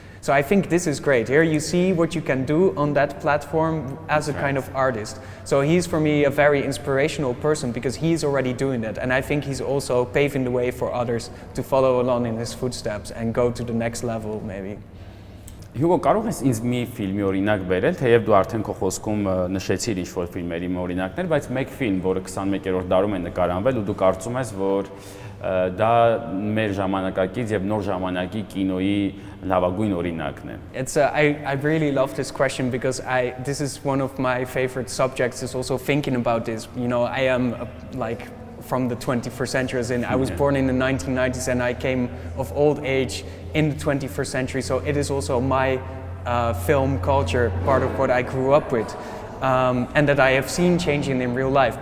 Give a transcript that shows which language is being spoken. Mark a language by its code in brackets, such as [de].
[en] So I think this is great. Here you see what you can do on that platform as a kind of artist. So he's for me a very inspirational person because he's already doing that. And I think he's also paving the way for others to follow along in his footsteps and go to the next level maybe. [hy] Հյուգո, կարող ես ինձ մի ֆիլմի օրինակ բերել, թեև դու արդեն քո խոսքում նշեցիր ինչ-որ ֆիլմերի օրինակներ, բայց մեկ ֆիլմ, որը 21-րդ դարում է նկարահանվել ու դու կարծում ես, որ դա մեր ժամանակակից եւ նոր ժամանակի կինոյի լավագույն օրինակն է։ [en] I really love this question because this is one of my favorite subjects, is also thinking about this. You know, I am like from the 21st century, as in I was born in the 1990s and I came of old age in the 21st century, so it is also my film culture, part of what I grew up with, and that I have seen changing in real life.